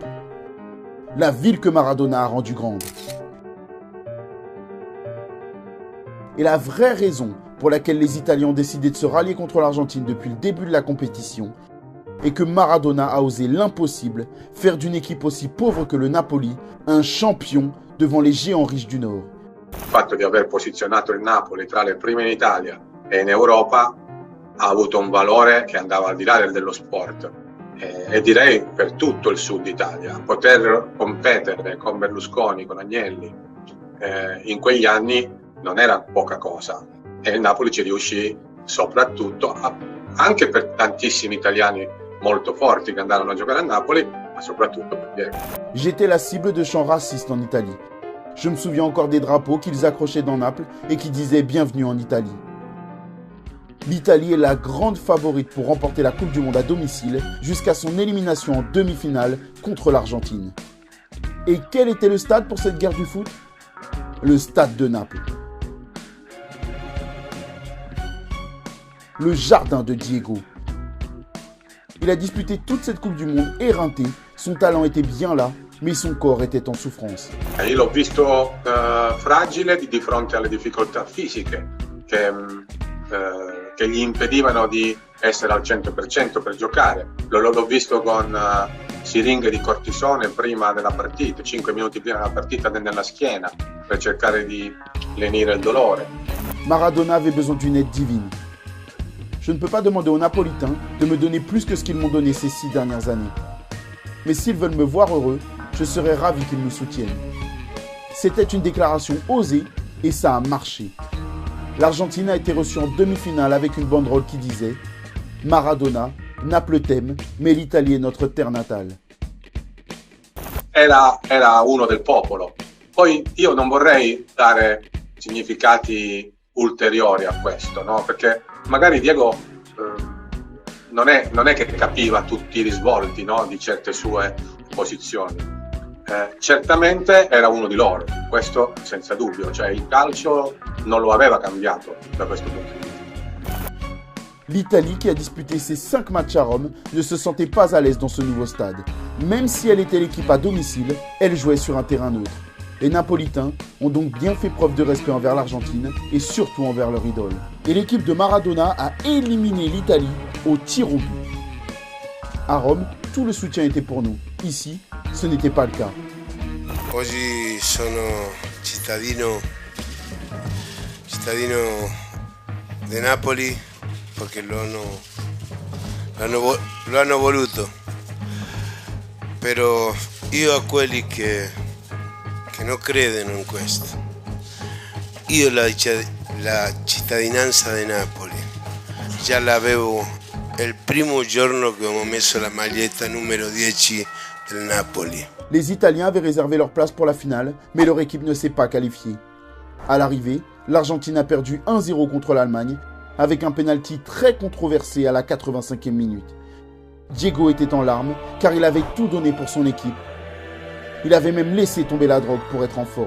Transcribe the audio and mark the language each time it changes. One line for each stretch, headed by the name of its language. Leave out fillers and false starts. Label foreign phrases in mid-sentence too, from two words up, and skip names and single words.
French: La ville que Maradona a rendue grande. Et la vraie raison pour laquelle les Italiens ont décidé de se rallier contre l'Argentine depuis le début de la compétition est que Maradona a osé l'impossible, faire d'une équipe aussi pauvre que le Napoli un champion devant les géants riches du Nord.
Italian: Il fatto di aver posizionato il Napoli tra le prime in Italia e in Europa ha avuto un valore che andava al di là dello sport e direi per tutto il sud Italia. Poter competere con Berlusconi, con Agnelli in quegli anni non era poca cosa e il Napoli ci riuscì soprattutto anche per tantissimi italiani molto forti che andarono a giocare a Napoli, ma soprattutto per Diego.
French: J'étais la cible de chants racistes en Italie. Je me souviens encore des drapeaux qu'ils accrochaient dans Naples et qui disaient « Bienvenue en Italie ». L'Italie est la grande favorite pour remporter la Coupe du Monde à domicile jusqu'à son élimination en demi-finale contre l'Argentine. Et quel était le stade pour cette guerre du foot ? Le stade de Naples. Le jardin de Diego. Il a disputé toute cette Coupe du Monde éreinté, son talent était bien là, mais son corps était en souffrance.
Italian: Io l'ho visto fragile di fronte alle difficoltà fisiche che gli impedivano di essere al 100% per giocare. L'ho visto con siringhe di cortisone prima della partita, 5 minuti prima della partita nella schiena, per cercare di lenire il dolore.
French: Maradona avait besoin d'une aide divine. Je ne peux pas demander aux Napolitains de me donner plus que ce qu'ils m'ont donné ces 6 dernières années. Mais s'ils veulent me voir heureux, je serais ravi qu'ils nous soutiennent. C'était une déclaration osée et ça a marché. L'Argentine a été reçue en demi-finale avec une banderole qui disait « Maradona, Naples t'aime, mais l'Italie est notre terre natale ».
Italian: Era uno del popolo. Poi io non vorrei dare significati ulteriori a questo, no? Perché magari Diego non è che capiva tutti i risvolti, no? Di certe sue posizioni. Certamente era uno di loro, questo senza dubbio, cioè il calcio non lo aveva cambiato da questo punto di vista.
French: L'Italie, qui a disputé ses 5 matchs à Rome, ne se sentait pas à l'aise dans ce nouveau stade. Même si elle était l'équipe à domicile, elle jouait sur un terrain neutre. Les Napolitains ont donc bien fait preuve de respect envers l'Argentine et surtout envers leur idole. Et l'équipe de Maradona a éliminé l'Italie au tir au but. À Rome, tout le soutien était pour nous. Ici, ce n'était pas le cas.
Italian: Oggi sono cittadino di Napoli perché lo hanno voluto. Però io a quelli che non credono in questo. Io la cittadinanza di Napoli già l'avevo il primo giorno che ho messo la maglietta numero 10 del Napoli.
French: Les Italiens avaient réservé leur place pour la finale, mais leur équipe ne s'est pas qualifiée. À l'arrivée, l'Argentine a perdu 1-0 contre l'Allemagne avec un pénalty très controversé à la 85e minute. Diego était en larmes car il avait tout donné pour son équipe. Il avait même laissé tomber la drogue pour être en forme.